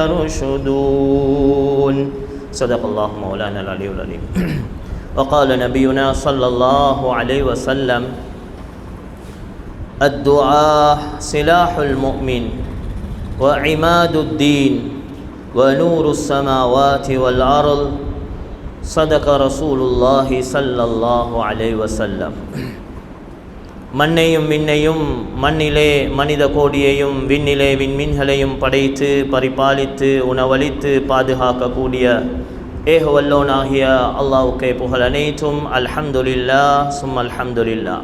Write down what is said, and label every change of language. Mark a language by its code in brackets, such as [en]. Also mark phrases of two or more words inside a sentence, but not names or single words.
[ar] يرشدون صدق الله مولانا العلي العظيم وقال نبينا صلى الله عليه وسلم الدعاء سلاح المؤمن وعماد الدين ونور السماوات والأرض صدق رسول الله صلى الله عليه وسلم [ta] மண்ணையும் விண்ணையும் மண்ணிலே மனித கோடியையும் விண்ணிலே விண்மீன்களையும் படைத்து பரிபாலித்து உணவளித்து பாதுகாக்கக்கூடிய ஏகவல்லோனாகிய அல்லாஹ்வுக்கே புகழ் அனைத்தும் [ar] الحمد لله ثم الحمد لله.